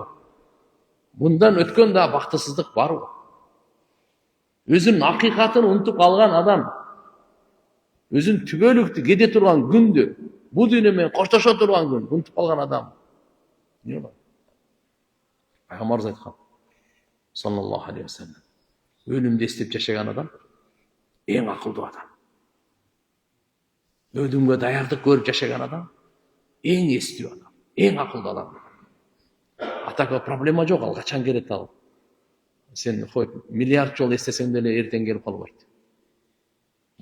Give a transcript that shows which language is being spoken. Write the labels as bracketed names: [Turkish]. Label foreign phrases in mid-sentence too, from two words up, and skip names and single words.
[Kyrgyz] Bundan өткөн дагы бактысыздык барбы? Өзүнүн акыйкатын унутуп калган адам, өзүнүн түбөлүктү кете турган күндү, бул дүйнө менен коштошо турган күн унутуп калган адам. Не бар? Пайгамбарыбыз айткан, [Arabic] صلى الله عليه وسلم, [Kyrgyz] өлүмдү эстеп жашаган адам эң акылдуу адам. Өлүмгө даярдык көрүп жашаган адам эң эстүү адам, эң акылдуу адам. Атакка проблема жок, ал качан келет ал. Сен миллиард жол эстесең деле эртең келип калбайт.